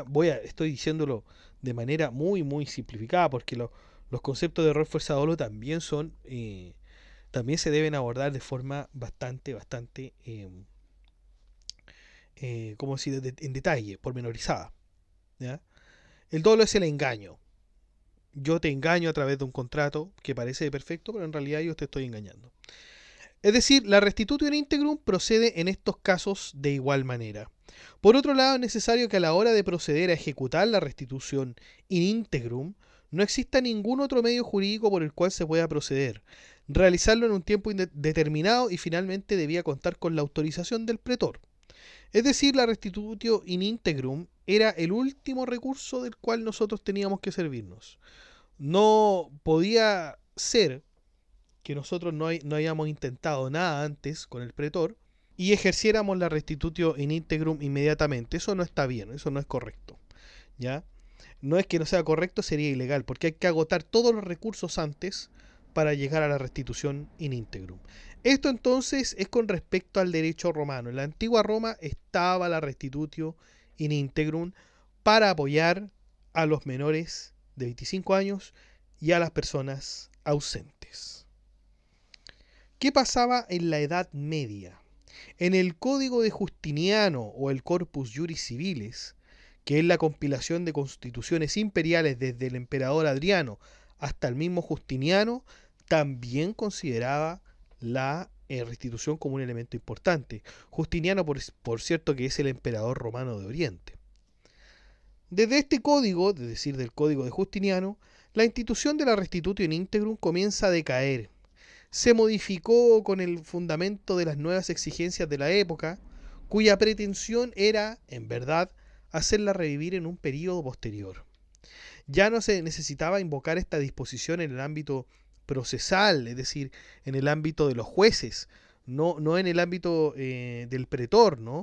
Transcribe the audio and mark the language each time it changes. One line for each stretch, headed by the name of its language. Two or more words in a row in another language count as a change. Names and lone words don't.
Spanish: Estoy diciéndolo de manera muy, muy simplificada, porque los conceptos de error, fuerza, dolo también se deben abordar de forma bastante, ¿cómo decir?, en detalle, pormenorizada. ¿Ya? El dolo es el engaño. Yo te engaño a través de un contrato que parece perfecto, pero en realidad yo te estoy engañando. Es decir, la
Latin: restitutio in integrum
Spanish: procede en estos casos de igual manera. Por otro lado, es necesario que a la hora de proceder a ejecutar la restitución
Latin: in integrum
Spanish: no exista ningún otro medio jurídico por el cual se pueda proceder. Realizarlo en un tiempo determinado y finalmente debía contar con la autorización del pretor. Es decir, la
Latin: restitutio in integrum
Spanish: era el último recurso del cual nosotros teníamos que servirnos. No podía ser que nosotros no hayamos intentado nada antes con el pretor y ejerciéramos la
Latin: restitutio in integrum
Spanish: inmediatamente. Eso no está bien, eso no es correcto. ¿Ya? No es que no sea correcto, sería ilegal, porque hay que agotar todos los recursos antes para llegar a la restitución
Latin: in integrum.
Spanish: Esto entonces es con respecto al derecho romano. En la antigua Roma estaba la
Latin: restitutio in integrum
Spanish: para apoyar a los menores de 25 años y a las personas ausentes. ¿Qué pasaba en la Edad Media? En el Código de Justiniano o el Corpus Juris Civilis, que es la compilación de constituciones imperiales desde el emperador Adriano hasta el mismo Justiniano, también consideraba la restitución como un elemento importante. Justiniano, por cierto, que es el emperador romano de Oriente. Desde este código, es decir, del Código de Justiniano, la institución de la
Latin: restitutio in integrum
Spanish: comienza a decaer. Se modificó con el fundamento de las nuevas exigencias de la época, cuya pretensión era, en verdad, hacerla revivir en un período posterior. Ya no se necesitaba invocar esta disposición en el ámbito procesal, es decir, en el ámbito de los jueces, no en el ámbito del pretor, ¿no?